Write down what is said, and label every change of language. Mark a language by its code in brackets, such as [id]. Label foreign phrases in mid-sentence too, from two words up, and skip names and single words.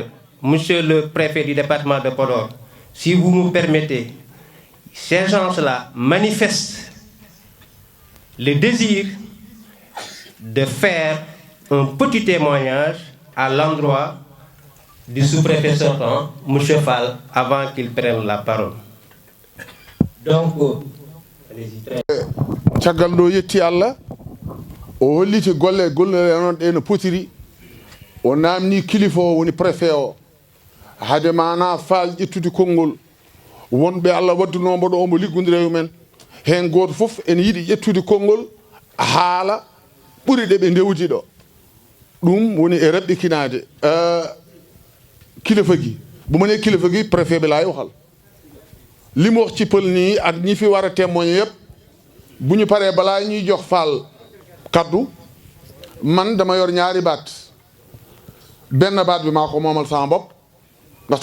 [fr] Monsieur le préfet du département de Podor, si vous me permettez, ces gens-là manifestent le désir de faire un petit témoignage à l'endroit du sous-préfet sortant, M. Fall, avant qu'il prenne la parole. Donc, [ff] caggal ɗo yetti Allah o holliti golle noon ɗe no potiri o namni kilifa o woni préfet o hade mana faal ƴettude konngol wonɓe Allah waddunomo ɗo omo liggodira e mumen hen goto foof ene yiiɗi ƴettude konngol haala ɓuri ɗe ɓe ndewdi ɗo ɗum woni e raɓɓikinade [wo] kilifa gi bu ma nee kilifa gi préfet bi laay waxal li mu wax ci pël nii ak ñi fi war a témoigner yëpp bu ñu paree balaa ñuy jox faal kaddu man dama yor ñaari baat benn baat bi maa ko moomal sama bopp ndaxte